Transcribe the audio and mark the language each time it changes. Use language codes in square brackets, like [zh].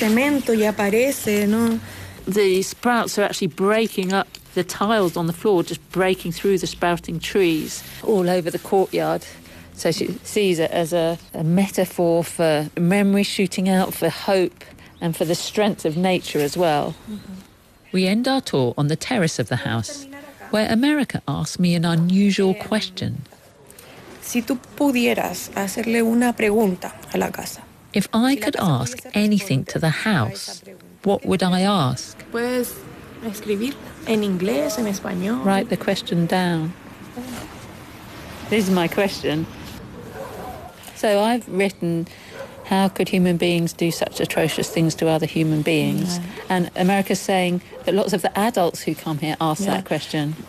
[en] The sprouts are actually breaking up the tiles on the floor, just breaking through the sprouting trees all over the courtyard. So she sees it as a metaphor for memory shooting out, for hope and for the strength of nature as well. We end our tour on the terrace of the house, where America asked me an unusual question. [es] Si tú pudieras hacerle una pregunta a la casa. [en] If I could ask anything to the house, what would I ask? [es] Puedes escribir en inglés, en español. [en] Write the question down. This is my question. So I've written, how could human beings do such atrocious things to other human beings? Yeah. And America's saying that lots of the adults who come here ask that question.